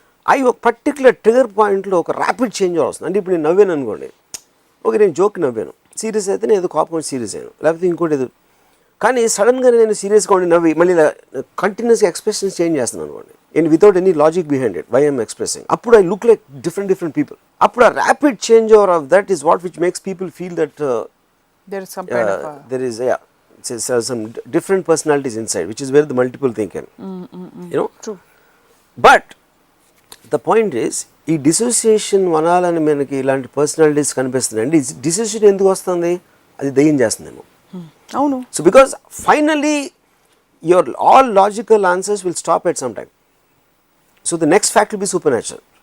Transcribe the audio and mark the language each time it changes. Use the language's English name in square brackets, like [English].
[Telugu] అవి ఒక particular trigger పాయింట్లో ఒక ర్యాపిడ్ చేంజ్ వస్తుంది. అంటే ఇప్పుడు నేను నవ్వాను అనుకోండి, ఓకే నేను జోక్ నవ్వాను, సీరియస్ అయితే నేను ఏదో కోపం సీరియస్ అయ్యాను, లేకపోతే ఇంకోటి ఏదో. కానీ సడన్గా నేను సీరియస్గా ఉండి నవ్వి మళ్ళీ కంటిన్యూస్గా ఎక్స్ప్రెషన్స్ చేంజ్ చేస్తున్నాను అనుకోండి, [English] And without any logic behind it, why I'm expressing. [Telugu] అప్పుడు [English] I look like different people. [Telugu] అప్పుడు ఆ [English] Rapid change over of that is what which makes people feel that there is some kind of there is some different personalities inside, which is where the multiple thing can you know. True. But the point is [Telugu] ఈ dissociation వనాలని మనకి ఇలాంటి personalities కనిపిస్తున్నాయండి. Dissociation ఎందుకు వస్తుంది? అది దయ్యం చేస్తుందేమో. అవును. [English] So because finally your all logical answers will stop at some time. So the next fact will be super natural.